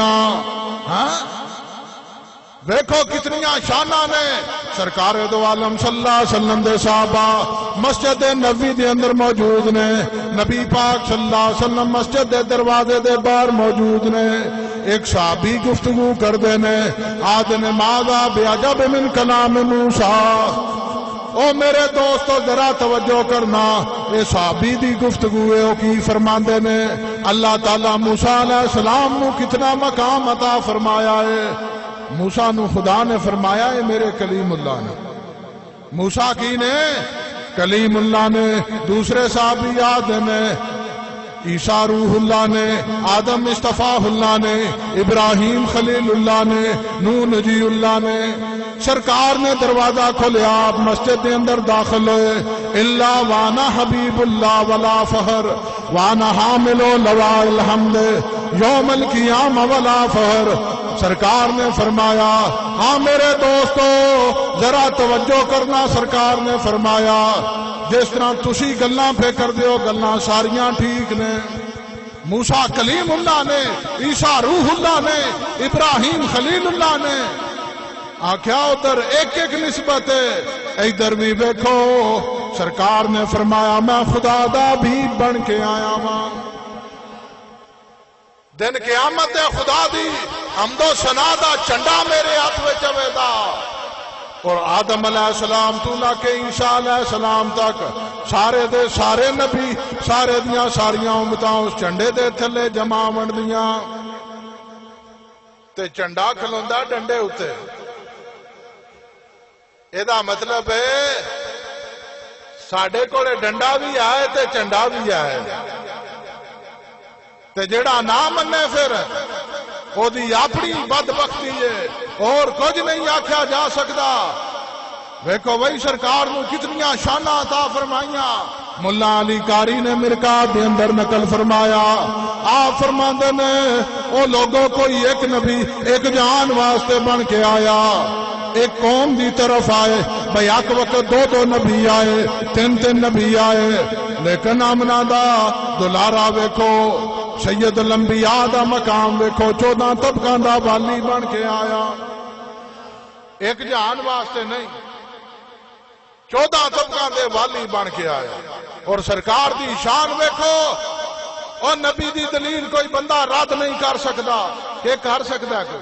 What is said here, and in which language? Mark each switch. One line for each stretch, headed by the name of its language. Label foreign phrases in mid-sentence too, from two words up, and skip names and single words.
Punjabi: ہاں دیکھو کتنیاں شانہ نے سرکار دو عالم
Arabic: صلی اللہ علیہ وسلم
Punjabi: دے صحابہ مسجد نبوی دے اندر موجود نے. نبی پاک
Arabic: صلی اللہ علیہ وسلم
Punjabi: مسجد دے دروازے دے باہر موجود نے. ایک صحابی گفتگو کردے نے، آدھے نے
Arabic: ماذا بعجب من کلام موسیٰ.
Punjabi: او میرے دوستو ذرا توجہ کرنا، اے صحابی دی گفتگو ہے. او کی فرماندے نے اللہ تعالیٰ موسیٰ
Arabic: علیہ السلام
Punjabi: نو کتنا مقام عطا فرمایا ہے. موسیٰ نو خدا نے فرمایا ہے میرے کلیم اللہ نے. موسیٰ کی نے؟ کلیم اللہ نے. دوسرے صحابی یاد نے عیسیٰ روح اللہ نے، آدم مصطفیٰ اللہ نے، ابراہیم خلیل اللہ نے، نوح نجی اللہ نے. سرکار نے دروازہ کھولیا، آپ مسجد کے اندر داخل ہوئے.
Arabic: الا وانا حبیب اللہ ولا فخر وانا حامل لواء الحمد یوم القیامہ ولا فخر.
Punjabi: سرکار نے فرمایا ہاں میرے دوستو ذرا توجہ کرنا. سرکار نے فرمایا جس طرح تسی گلاں پہ کر دیو گلاں ساریاں ٹھیک نے. موسیٰ کلیم اللہ نے، عیسیٰ روح اللہ نے، ابراہیم خلیل اللہ نے. آکھیا ادھر ایک ایک نسبت ہے، ادھر بھی دیکھو. سرکار نے فرمایا میں خدا دا بھی بن کے آیا ہاں. دن قیامت ہے خدا دی حمد و ثنا دا چنڈا میرے ہاتھ میں چوے دا. اور آدم
Arabic: علیہ السلام
Punjabi: تو لے کے عیسیٰ
Arabic: علیہ السلام
Punjabi: تک سارے دے سارے نبی سارے دیاں ساریاں امتاں اس چنڈے دے تھلے جمع ون دیاں. تے چنڈا کھلوندا ڈنڈے اتے. ایدہ مطلب ہے ساڑھے کوڑے ڈنڈا بھی آئے تے چنڈا بھی آئے. تے جیڑا نہ مننے پھر او دی اپنی بدبختی ہے، اور کچھ نہیں آکھیا جا سکتا. دیکھو وہی سرکار نو کتنیاں شانہ عطا فرمائیاں. ملا علی قاری نے مرکات دے اندر نقل فرمایا، آپ فرماندے نے او لوگوں کوئی ایک نبی ایک جہان واسطے بن کے آیا، ایک قوم دی طرف آئے. بھئی ایک وقت دو دو نبی آئے، تین تین نبی آئے، لیکن آمنہ دا دلارا ویکھو سید الانبیاء دا مقام ویکھو 14 طبقاں دا والی بن کے آیا. ایک جہان واسطے نہیں، 14 طبقاں دے والی بن کے آیا. اور سرکار دی شان ویکھو. اور نبی دی دلیل کوئی بندہ رد نہیں کر سکتا. کہ کر سکتا ہے کوئی؟